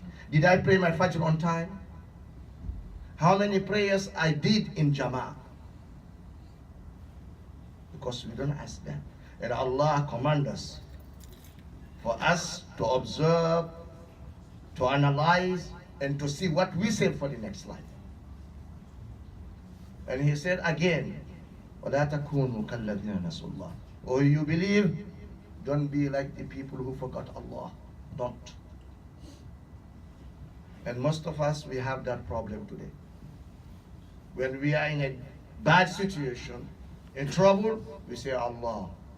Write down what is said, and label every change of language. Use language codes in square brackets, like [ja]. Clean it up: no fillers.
[en] Did I pray my Fajr on time? How many prayers I did in Jama'ah? Because we don't ask that. And Allah commands us for us to observe, to analyze, and to see what we say for the next life. And he said again, [ar] وَلَا تَكُونُوا كَالَّذِينَ نَسُوا اللَّهَ. [en] Oh, you believe, don't be like the people who forgot Allah. Don't. And most of us, we have that problem today. When we are in a bad situation, in trouble, we say Allah.